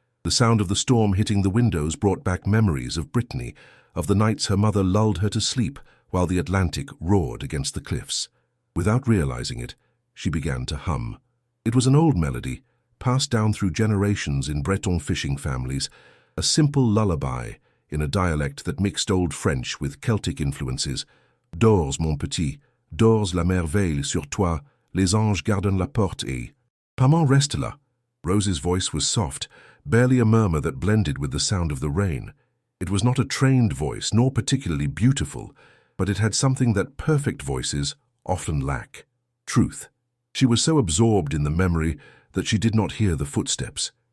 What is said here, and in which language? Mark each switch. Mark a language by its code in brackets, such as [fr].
[en] The sound of the storm hitting the windows brought back memories of Brittany, of the nights her mother lulled her to sleep while the Atlantic roared against the cliffs. Without realizing it, she began to hum. It was an old melody, passed down through generations in Breton fishing families, a simple lullaby in a dialect that mixed Old French with Celtic influences. [fr] Dors, mon petit, dors, la mer veille sur toi, les anges gardent la porte et... Maman reste là. [en] Rose's voice was soft, barely a murmur that blended with the sound of the rain. It was not a trained voice, nor particularly beautiful, but it had something that perfect voices often lack: truth. She was so absorbed in the memory that she did not hear the footsteps.